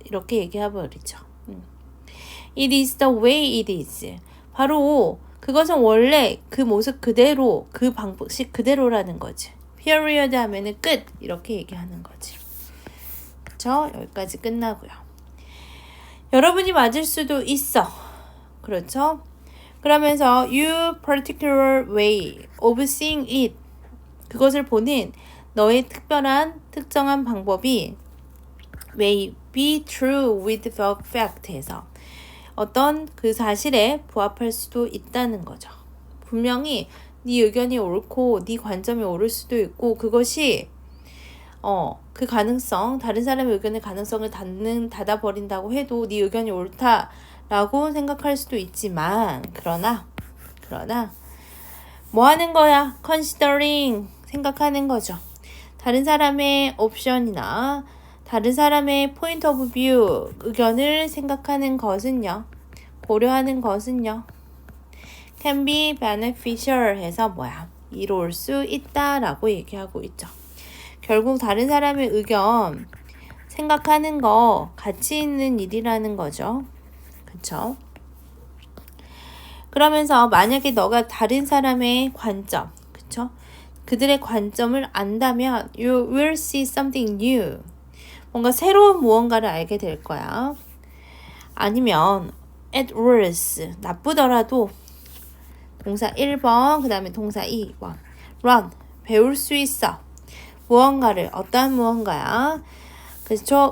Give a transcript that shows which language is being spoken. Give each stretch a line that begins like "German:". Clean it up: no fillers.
Korean: 이렇게 얘기해버리죠.
English: It is the way it is.
Korean: 바로 그것은 원래 그 모습 그대로, 그 방식 그대로라는 거지. period 하면은 끝. 이렇게 얘기하는 거지. 그쵸? 여기까지 끝나고요. 여러분이 맞을 수도 있어. 그렇죠? 그러면서
English: you particular way of seeing it.
Korean: 그것을 보는 너의 특정한 방법이
English: may be true with the fact
Korean: 해서 어떤 그 사실에 부합할 수도 있다는 거죠. 분명히 네 의견이 옳고 네 관점이 옳을 수도 있고 그것이 그 가능성, 다른 사람의 의견의 가능성을 닫아버린다고 해도 네 의견이 옳다라고 생각할 수도 있지만 그러나 뭐 하는 거야? considering 생각하는 거죠. 다른 사람의 옵션이나 다른 사람의
English: point of view
Korean: 의견을 생각하는 것은요. 고려하는 것은요.
English: can be beneficial
Korean: 해서 뭐야? 이로울 수 있다라고 얘기하고 있죠. 결국 다른 사람의 의견 생각하는 거 가치 있는 일이라는 거죠. 그쵸? 그러면서 만약에 너가 다른 사람의 관점, 그쵸? 그들의 관점을 안다면
English: you will see something new.
Korean: 뭔가 새로운 무언가를 알게 될 거야. 아니면
English: at worst,
Korean: 나쁘더라도 동사 1번, 그 다음에 동사 2번 run, 배울 수 있어. 무언가를, 어떠한 무언가야. 그렇죠?